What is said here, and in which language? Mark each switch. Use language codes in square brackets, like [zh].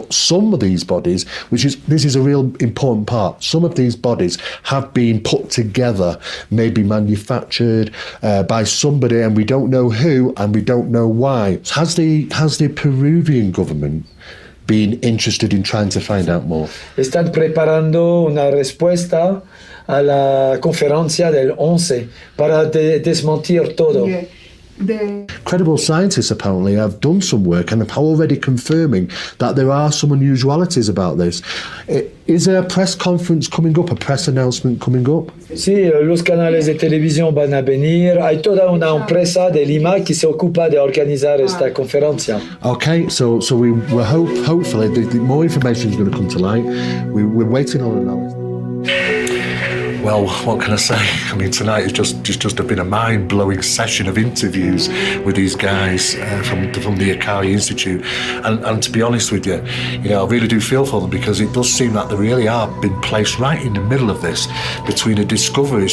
[en] But some of these bodies, this is a real important part. Some of these bodies have been put together, maybe manufactured by somebody, and we don't know who, and we don't know why. Has the Peruvian government been interested in trying to find out more? [es] Están preparando una respuesta a la conferencia del 11 para desmentir todo. [en] Yeah. The Credible scientists apparently have done some work and are already confirming that there are some unusualities about this. Is there a press conference coming up, a press announcement coming up? [es] Sí, los canales de televisión van a venir. Hay toda una empresa de Lima que se ocupa de organizar esta conferencia. [en] Okay, so we're hopefully the more information is going to come to light. We're waiting on analysis. Well, what can I say? I mean, tonight has just been a mind-blowing session of interviews with these guys from the Akari Institute, and to be honest with you, I really do feel for them, because it does seem that they really are being placed right in the middle of this, between a discovery.